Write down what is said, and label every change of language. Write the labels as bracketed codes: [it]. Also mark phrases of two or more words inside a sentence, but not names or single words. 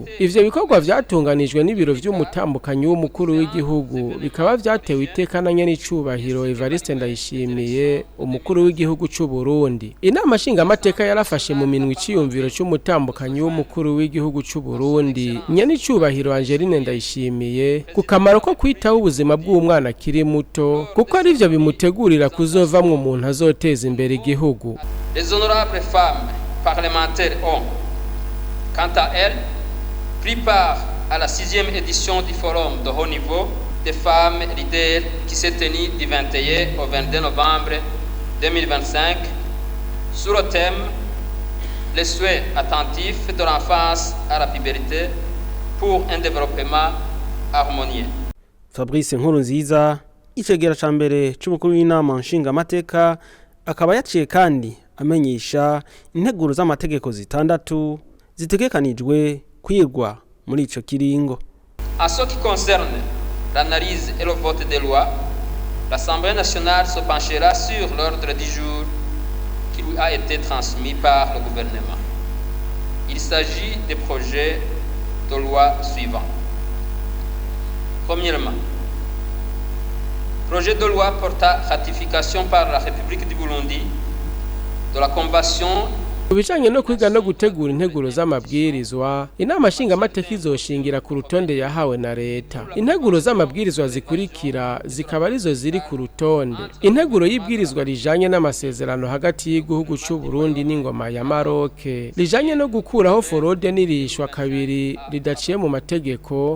[rn] Ivyo bikorwa vyatunganijwe n'ibiro vy'umutambukanyi w'umukuru w'igihugu bikaba vyatewe iteka na nyenicubahiro Evariste Ndayishimiye umukuru w'igihugu c'u Burundi. Inama nshingamateka yarafashe mu minwe iciyumviro c'umutambukanyi w'umukuru w'igihugu c'u Burundi nyenicubahiro Angeline Ndayishimiye ku kamaro ko kwitaho ubuzima bw'umwana akiri muto kuko ari vyo bimutegurira kuzovamwo umuntu azoteza imbere igihugu. [fr] Les honorables femmes parlementaires ont, quant à elles, pris part à la 6e édition du Forum de haut niveau des femmes leaders qui s'est tenu du 21 au 22 novembre 2025 sur le thème les souhaits attentifs de l'enfance à la puberté pour un développement harmonieux. [rn] Fabrice Nkurunziza icegera ca mbere c'umukuru w'inama nshingamateka akaba yaciye kandi amenyesha integuro z'amategeko zitandatu zitegekanijwe kwirwa muri ico kiringo. [fr] En ce qui concerne l'analyse et le vote des lois, l'Assemblée nationale se penchera sur l'ordre du jour qui lui a été transmis par le gouvernement. Il s'agit des projets de loi suivants. Premièrement, projet de loi portant ratification par la République du Burundi de la Convention [rn] Kubijanye no kwiga no gutegura integuro z'amabwirizwa, inama nshingamateka izoshingira ku rutonde yahawe na leta. Integuro z'amabwirizwa zikurikira zikaba arizo ziri ku rutonde. Integuro y'ibwirizwa rijanye n'amasezerano hagati y'igihugu c'u Burundi n'ingoma ya Maroc, rijanye no gukuraho forode n'irishwa kabiri ridaciye mu mategeko.